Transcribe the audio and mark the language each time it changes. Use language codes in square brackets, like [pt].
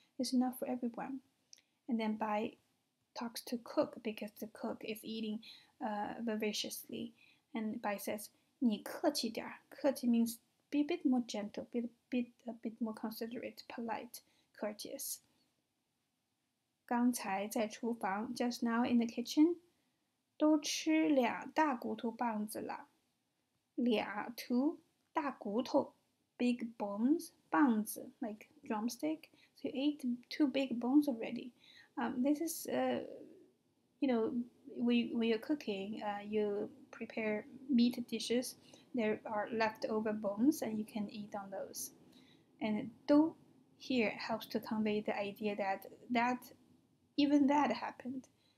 [en] It's enough for everyone. And then Bai talks to cook because the cook is eating voraciously. And Bai says, [zh] 你客气点. [en] 客气 means be a bit more gentle, be a bit more considerate, polite, courteous. [zh] 刚才在厨房 [en] just now in the kitchen, [zh] 都吃2大骨头棒子了. 2 2 [en] 大骨头 big bones 棒子 like drumstick. So you ate 2 big bones already. This is you know, when you're cooking, you prepare meat dishes. There are leftover bones, and you can eat on those. And 都 here helps to convey the idea that even that happened.